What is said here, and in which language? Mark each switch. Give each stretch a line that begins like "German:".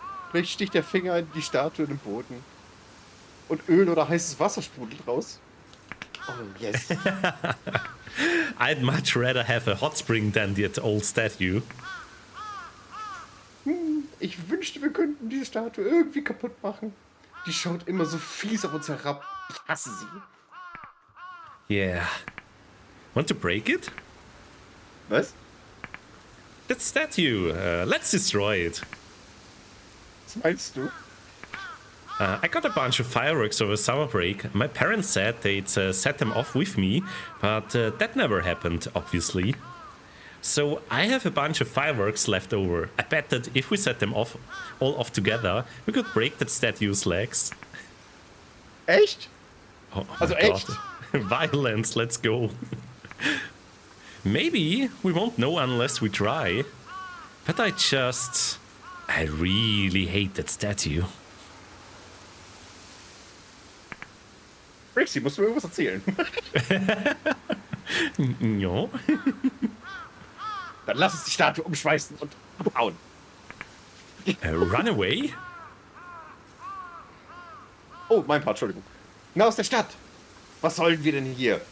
German: Vielleicht sticht der Finger in die Statue in den Boden. Und Öl oder heißes Wasser sprudelt raus.
English: Oh, yes. I'd much rather have a hot spring than that old statue.
German: Ich wünschte, wir könnten die Statue irgendwie kaputt machen. Die schaut immer so fies auf uns herab. Ich hasse sie.
English: Yeah. Want to break it?
German: Was?
English: That statue. Let's destroy it.
German: Was meinst du?
English: I got a bunch of fireworks over summer break. My parents said they'd set them off with me, but that never happened, obviously. So I have a bunch of fireworks left over. I bet that if we set them off, all off together, we could break that statue's legs.
German: Echt? Oh Also
English: my
German: echt?
English: God. Violence, let's go. Maybe we won't know unless we try. But I really hate that statue.
German: Brixxy, musst du mir irgendwas erzählen?
English: No.
German: Dann lass uns die Statue umschmeißen und abhauen.
English: Run away?
German: Oh, mein Part, Entschuldigung. Na, aus der Stadt. Was sollen wir denn hier?